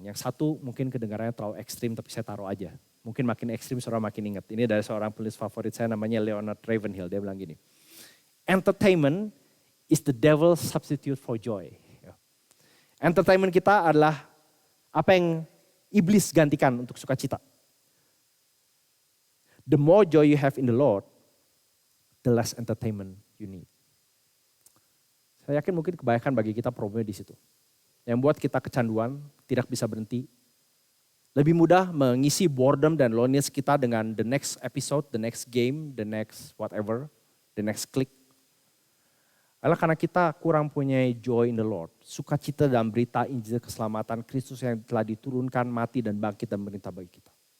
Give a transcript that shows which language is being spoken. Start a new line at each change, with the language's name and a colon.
Indonesian: Yang satu mungkin kedengarannya terlalu ekstrim, tapi saya taruh aja. Mungkin makin ekstrim, saudara makin ingat. Ini dari seorang penulis favorit saya, namanya Leonard Ravenhill. Dia bilang gini,
English: entertainment is the devil's substitute for joy.
Indonesian: Entertainment kita adalah apa yang iblis gantikan untuk sukacita.
English: The more joy you have in the Lord, the less entertainment you need.
Indonesian: Saya yakin mungkin kebanyakan bagi kita problemnya di situ. Yang buat kita kecanduan, tidak bisa berhenti. Lebih mudah mengisi boredom dan loneliness kita dengan
English: the next episode, the next game, the next whatever, the next click.
Indonesian: Adalah karena kita kurang punya
English: joy in the Lord.
Indonesian: Sukacita dalam berita Injil keselamatan Kristus yang telah diturunkan, mati dan bangkit dan merintah bagi kita.